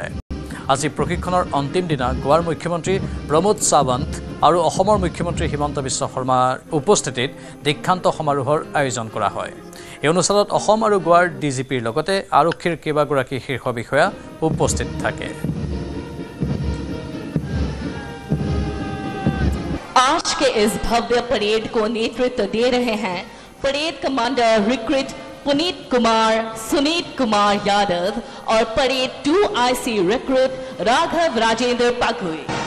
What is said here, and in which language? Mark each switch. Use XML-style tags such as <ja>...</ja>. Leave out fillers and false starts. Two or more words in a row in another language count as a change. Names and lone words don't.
<as>আজি প্ৰশিক্ষণৰ অন্তিম দিনা গোৱাৰ মুখ্যমন্ত্ৰী প্ৰমোদ সাৱন্ত আৰু অসমৰ মুখ্যমন্ত্ৰী হিমন্ত বিশ্ব শৰ্মাৰ উপস্থিতিত দীক্ষান্ত সমাৰোহৰ আয়োজন কৰা হয়। এই অনুষ্ঠানত অসম আৰু গোৱাৰ DGPৰ লগতে আৰক্ষীৰ কেইবাগৰাকী শীৰ্ষ বিষয়া উপস্থিত থাকে।</as> <hi>आज के इस भव्य परेड को नेतृत्व दे रहे हैं परेड कमांडर रिक्रूट पुनीत कुमार सुनीत कुमार यादव और परेड 2IC रिक्रूट राघव राजेंद्र पाकुई।</hi>